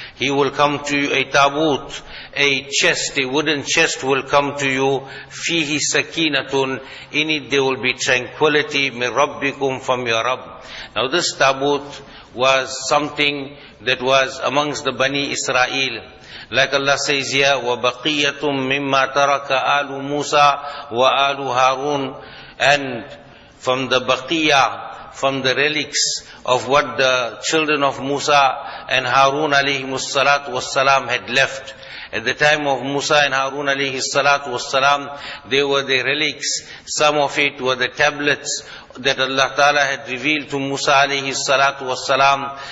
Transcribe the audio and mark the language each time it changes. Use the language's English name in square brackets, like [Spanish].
[English] He will come to you, a tabut, a chest, a wooden chest will come to you. [Arabic] Fihi sakinatun, [English] in it there will be tranquility, [Arabic] min rabbikum, [English] from your Rabb. Now this tabut was something that was amongst the Bani Israel. Like Allah says here, [Arabic] وَبَقِيَّةٌ مِمَّا تَرَكَ آلُ مُوسَى وَآلُ هَارُونَ. [English] And from the baqiyah, from the relics of what the children of Musa and Harun alayhimus salatu wassalam had left. At the time of Musa and Harun alayhi salatu wassalam, they were the relics. Some of it were the tablets that Allah Ta'ala had revealed to Musa alayhi salatu wassalam.